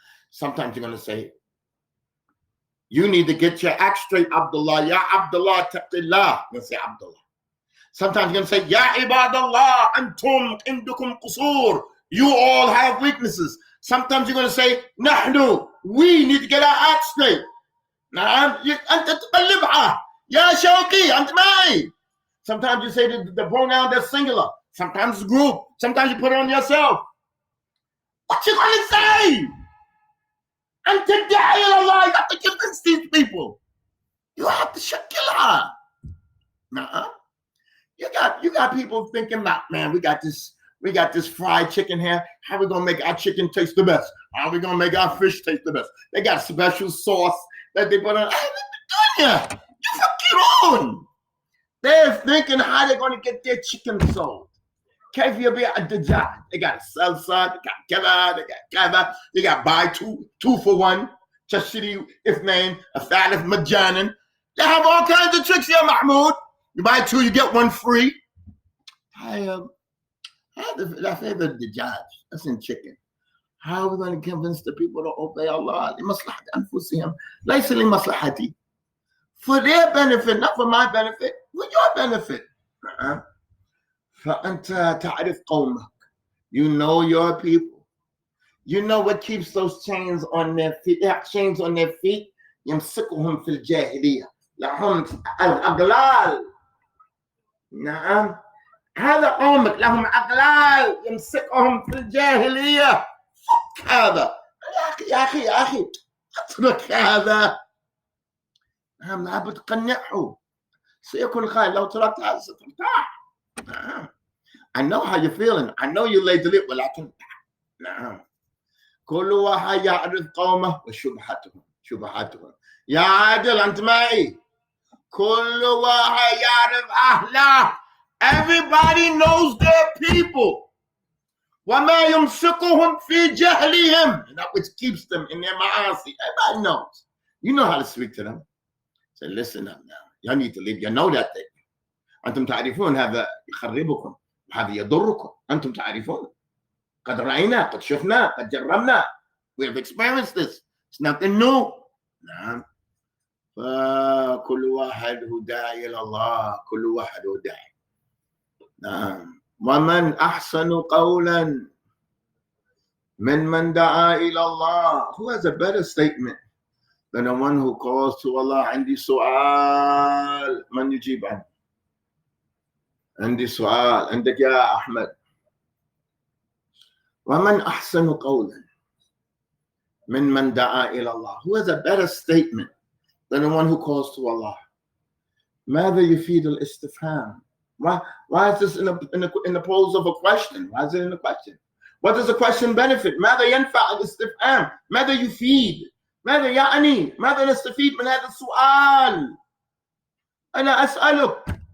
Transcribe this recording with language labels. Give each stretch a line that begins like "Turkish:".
English: Sometimes you're going to say, you need to get your act straight, Abdullah.
Arabic: Ya Abdullah, taqillah.
English: You're going to say Abdullah. Sometimes you're going to say,
Arabic: Ya ibadallah, antum indukum qusur.
English: You all have weaknesses. Sometimes you're going to say, nahnu, we need to get our act straight.
Arabic: نعم أنت تقلبها يا شوقي أنت معي.
English: Sometimes you say the pronoun that's singular. Sometimes it's group. Sometimes you put it on yourself. What you going to say?
Arabic: أنت تدعي إلى الله.
English: You have to convince these people. You have to شكلها.
Arabic: نعم.
English: You got people thinking about, man, we got this fried chicken here. How are we gonna make our chicken taste the best? How are we gonna make our fish taste the best? They got special sauce that they put on. You fucking they're thinking how they're gonna get their chicken sold. They got a salsa, they got kebab, they got kebab, they got buy two for one.
Arabic: Tashri if name, a thalif majanan.
English: They have all kinds of tricks here, Mahmoud. You buy two, you get one free. That's the judge. That's in chicken. How are we going to convince the people to obey Allah?
Arabic: لمصلحة أنفسهم ليس لمصلحتي.
English: For their benefit, not for my benefit, for your benefit.
Arabic: فأنت تعرف قومك.
English: You know your people. You know what keeps those chains on their feet. They have chains on their feet.
Arabic: يمسكهم في الجاهلية. لهم الأغلال. نعم. هذا قومك لهم أغلال يمسكهم في الجاهلية. فك هذا يا أخي اترك هذا. نعم لابد تقنعه. سيكون خير لو تركت هذا سترتاح. نعم.
English: I know how you're feeling. I know you laid the lip
Arabic: ولكن نعم. كل واحد يعرف قومه وشبهاتهم. يا عادل أنت معي. كل واحد يعرف أهله.
English: Everybody knows their people.
Arabic: وما يمسكهم في جهلهم.
English: And that which keeps them in their ma'asi. Everybody knows. You know how to speak to them. Say, listen up now. You need to leave. You know that thing.
Arabic: أنتم تعرفون هذا يخربكم. وهذا يضركم. أنتم تعرفون. قد رأينا. قد شفنا. قد جربنا.
English: We have experienced this. It's nothing new. نعم.
Arabic: فكل واحد هو داعي إلى الله. كل واحد هو داعي. نعم. ومن أحسن قولا من دعا إلى الله.
English: Who has a better statement than the one who calls to Allah?
Arabic: عندي سؤال. من يجيب عنه؟ عندي سؤال. عندك يا أحمد. ومن أحسن قولا من دعا إلى الله.
English: Who has a better statement than the one who calls to Allah?
Arabic: ماذا يفيد الاستفهام?
English: Why is this in the pose of a question? Why is it in a question? What does the question benefit?
Arabic: ماذا ينفع الاستفهام؟ ماذا يفيد؟ ماذا يعني؟ ماذا نستفيد من هذا السؤال؟ أنا أسألك.